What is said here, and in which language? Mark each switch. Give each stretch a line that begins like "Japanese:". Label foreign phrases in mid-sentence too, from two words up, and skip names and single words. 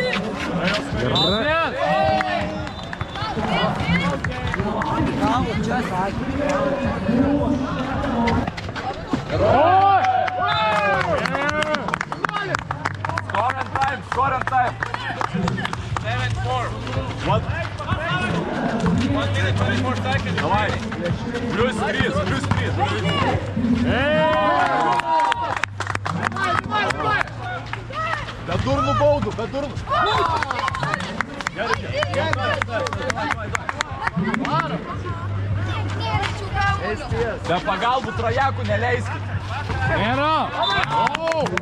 English: Score on time. 7-4. What? 1 minute 24 seconds.
Russian: Давай. Плюс 3.
Lithuanian: Be durnų baudų, be durnų. Be pagalbų trajakų neleiskit.